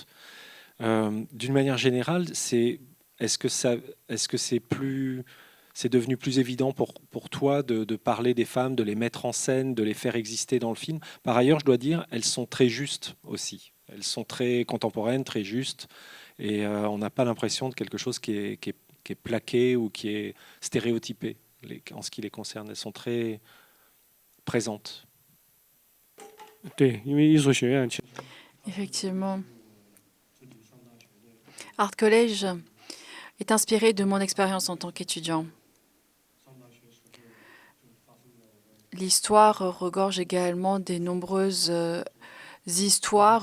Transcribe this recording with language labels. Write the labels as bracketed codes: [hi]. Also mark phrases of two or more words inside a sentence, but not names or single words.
[fr] D'une manière générale, est-ce que c'est devenu plus évident pour toi de parler des femmes, de les mettre en scène, de les faire exister dans le film? Par ailleurs, je dois dire, elles sont très justes aussi. Elles sont très contemporaines, très justes, et on n'a pas l'impression de quelque chose qui est plaqué ou qui est stéréotypé en ce qui les concerne. Elles sont très présentes. [zh] 对，因为艺术学院其实 [fr] Effectivement, Art College est inspiré de mon expérience en tant qu'étudiant. L'histoire regorge également des nombreuses histoires.